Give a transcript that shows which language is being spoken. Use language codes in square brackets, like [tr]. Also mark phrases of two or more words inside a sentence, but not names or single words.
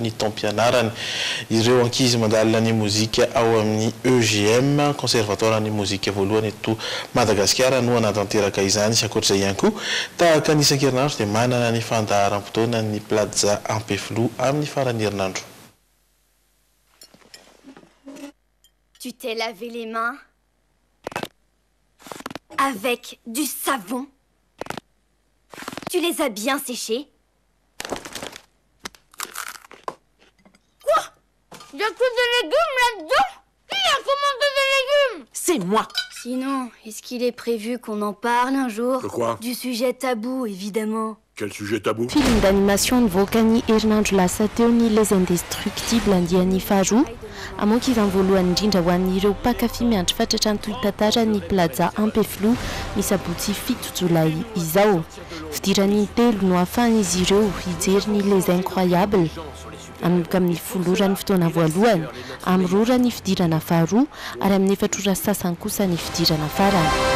[mg] ny taom-pianarany ireo ankizy mandalina ny mozika ao amin'ny EGM conservatoire ny mozika voalohany eto Madagasikara no anatanteraka izany sy ankoatr'izay ihany koa tahaka ny isan-kerinandro dia manana ny fandaharam-potoana ny Plaza Ampeflo amin'ny farany herinandro. [fr] Tu t'es lavé les mains avec du savon. Tu les as bien séchés. Quoi? Il y a que des légumes là-dedans? Qui a commandé des légumes? C'est moi. Sinon, est-ce qu'il est prévu qu'on en parle un jour? De quoi? Du sujet tabou, évidemment. Quel sujet tabou? [mg] Film d'animation nivoaka herinandro lasa teo ny Les Indestructibles andian'ny faharoa amoaka izany voalohany indrindra ho an'ireo mpakafy miandry fatratra ny tolotantara ny Plaza Ampeflo misabotsy 7 jolay izao. Fidirany telo no ahafahan'izy ireo hijery ny Les Incroyables amka amin'ny 10 ora ny fotoana voalohany, amin'ny 2 ora ny fidirana faharoa ary amin'ny 4 ora sasany kosa ny fidirana farany.